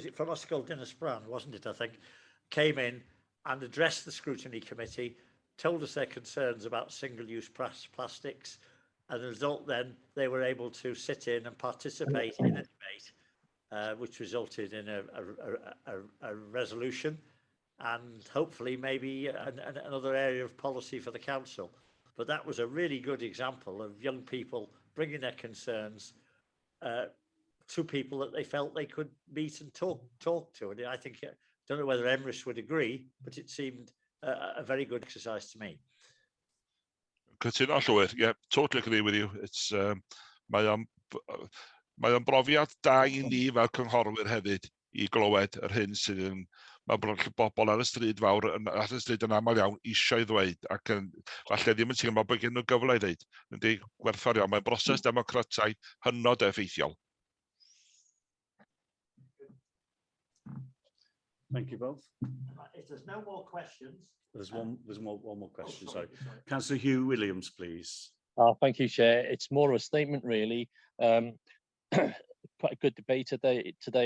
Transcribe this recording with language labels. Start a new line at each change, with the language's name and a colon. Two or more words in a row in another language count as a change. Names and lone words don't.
English: it from Ysgol Ddinbych, wasn't it, I think, came in and addressed the scrutiny committee, told us their concerns about single-use plastics, and as a result then they were able to sit in and participate in a debate, which resulted in a resolution and hopefully maybe another area of policy for the council. But that was a really good example of young people bringing their concerns to people that they felt they could meet and talk to. And I think, I don't know whether Emrys would agree, but it seemed a very good exercise to me.
Welsh: Cytuno llwyr,
English: yeah, totally agree with you.
Welsh: It's mae o'n brofiad da I ni fel cynghorwyr hefyd I glywed yr hyn sydd yn mae bobl ar y stryd fawr ar y stryd yn aml iawn eisiau ddweud ac falle ddim yn teimlo bod gen nhw gyfle I ddweud. Yndi, gwerthfawr iawn. Mae'n broses democrataidd hynod effeithiol.
English: Thank you both. If there's no more questions. There's one more question, sorry. Councillor Hugh Williams, please. Thank you, Chair. It's more of a statement, really. Quite a good debate today.